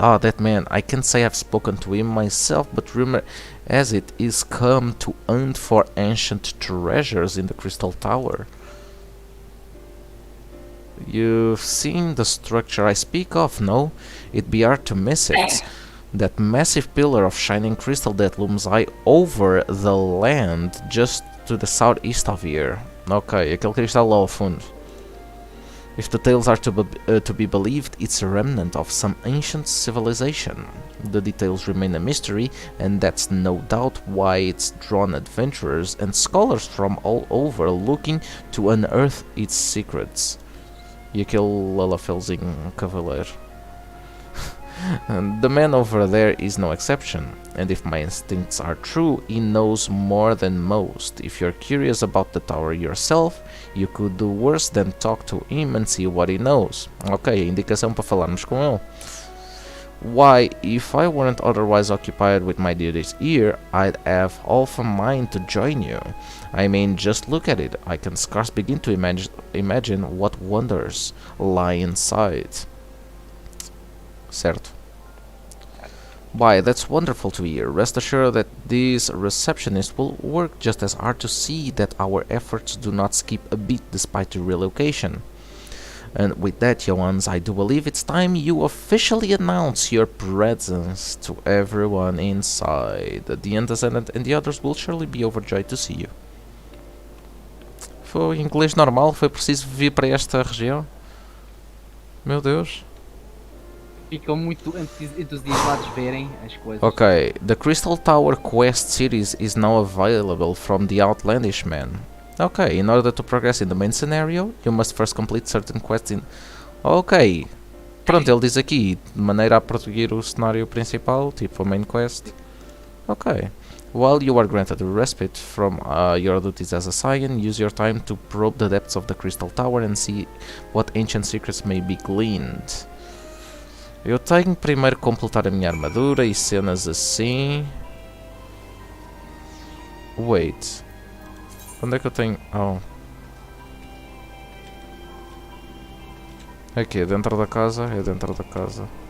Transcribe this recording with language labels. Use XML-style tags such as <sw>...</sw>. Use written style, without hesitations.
<en>Ah, that man, I can't say I've spoken to him myself, but rumor as it is come to hunt for ancient treasures in the Crystal Tower. You've seen the structure I speak of, no? It'd be hard to miss it. That massive pillar of shining crystal that looms high over the land just to the southeast of here.</en> <pt>Ok, aquele cristal lá ao fundo.</pt> <en>If the tales are to be believed, it's a remnant of some ancient civilization. The details remain a mystery, and that's no doubt why it's drawn adventurers and scholars from all over looking to unearth its secrets.</en> <pt>E aquele Lalafelzinho cavaleiro.</pt> <en>The man over there is no exception, and if my instincts are true, he knows more than most. If you're curious about the tower yourself, you could do worse than talk to him and see what he knows.</en> <pt>Ok, indicação para falarmos com ele.</pt> <en>Why, if I weren't otherwise occupied with my duties here, I'd have half a mind to join you. I mean, just look at it. I can scarce begin to imagine what wonders lie inside. Certo. Why, that's wonderful to hear. Rest assured that this receptionist will work just as hard to see that our efforts do not skip a beat despite the relocation. And with that, Johans, I do believe it's time you officially announce your presence to everyone inside. The antecedent and the others will surely be overjoyed to see you.</en> <pt>Foi inglês normal? Foi preciso vir para esta região? Meu Deus. Ficam muito entusiasmados de verem as coisas.</pt> <en>Okay, the Crystal Tower quest series is now available from the Outlandish Man. Okay, in order to progress in the main scenario, you must first complete certain quests in... Ok.</en> <pt>Pronto, ele diz aqui, de maneira a prosseguir o cenário principal, tipo a main quest. Ok.</pt> <en>While you are granted a respite from your duties as a Scion, use your time to probe the depths of the Crystal Tower and see what ancient secrets may be gleaned.</en> <pt>Eu tenho primeiro que completar a minha armadura e cenas assim. Wait. Onde é que eu tenho... Oh. Aqui, é dentro da casa? É dentro da casa.</pt>